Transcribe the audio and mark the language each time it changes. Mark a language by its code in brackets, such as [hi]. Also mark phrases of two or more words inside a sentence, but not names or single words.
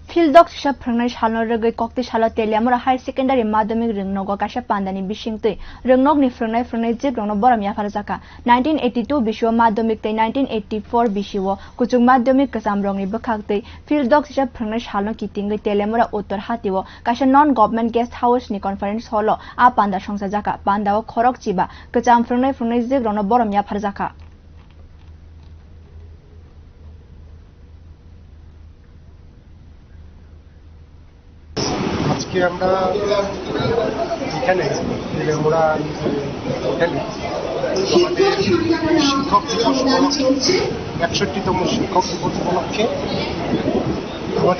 [trp] Fieldok sisa phrangna salno rogoi kokti salo Teliamura Higher Secondary Madhyamik Rungnogo kasha pandani bisingtui Rungnok ni phrangna jib rongno boram ya pharjaka 1982 bisho madhyamik tei 1984 bishiwo kuchung madhyamik kasam rongni bokhaktui Fieldok sisa phrangna salno kitingoi Teliamura Uttor Hatiwo kasha [en] non government guest house [trp] ni [en] conference hall [trp] a panda songsajaka pandao khorok chiba kacham phrangna jib rongno boram ya pharjaka [bn] আজকে আমরা এখানে তেলেমুড়া হোটেলে আমাদের শিক্ষক দিবস উপলক্ষে ৬১তম শিক্ষক দিবস উপলক্ষে আমাদের